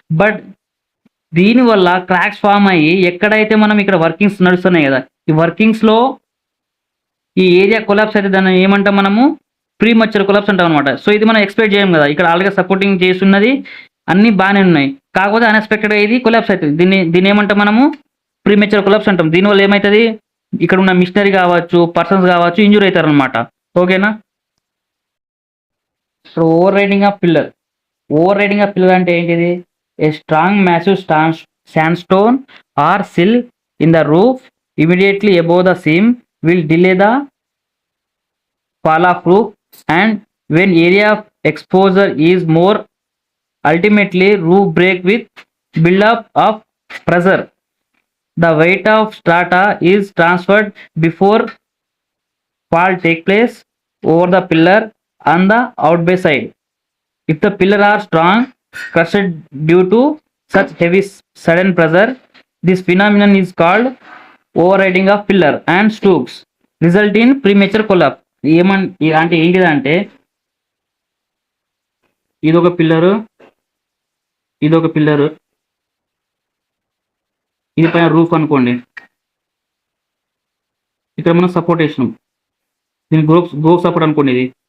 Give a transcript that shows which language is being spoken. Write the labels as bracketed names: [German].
[Telugu] But దీనివల్ల cracks form అయ్యి ఎక్కడైతే మనం ఇక్కడ వర్కింగ్స్ నడుస్తున్నాయి కదా, ఈ వర్కింగ్స్లో ఈ ఏరియా కొలాప్స్ అయితే దాన్ని ఏమంటాం మనము, ప్రీమచ్యూర్ కొలాప్స్ అంటాం అనమాట. సో ఇది మనం ఎక్స్పెక్ట్ చేయం కదా, ఇక్కడ ఆల్రెడీ సపోర్టింగ్ చేస్తున్నది అన్నీ బాగానే ఉన్నాయి, కాకపోతే అన్ఎక్స్పెక్టెడ్గా ఇది కొలాప్స్ అవుతుంది. దీన్ని ఏమంటాం మనము, ప్రీమెచ్యూర్ కొలాప్స్ అంటాం. దీనివల్ల ఏమవుతుంది, ఇక్కడ ఉన్న మిషనరీ కావచ్చు, పర్సన్స్ కావచ్చు, ఇంజూర్ అవుతారు అనమాట. ఓకేనా. ఇప్పుడు over riding of pillar. [English] over riding of pillar [Telugu] అంటే ఏంటిది, [English] A strong massive sandstone or sill in the roof immediately above the seam will delay the fall of roof, and when area of exposure is more, ultimately roof break with build-up of pressure. The weight of strata is transferred before fall take place over the pillar on the outbay side. If the pillar are strong, crushed due to such heavy sudden pressure, this phenomenon is called overriding of pillar and stooks result in premature collapse. [Telugu] అంటే ఏంటిదంటే, ఇదొక pillar, ఇదొక pillar, ఇది పైన roof అనుకోండి. ఇక్కడ మనం support వేసినాం, దీని గ్రోప్ సపోర్ట్ అనుకోండి.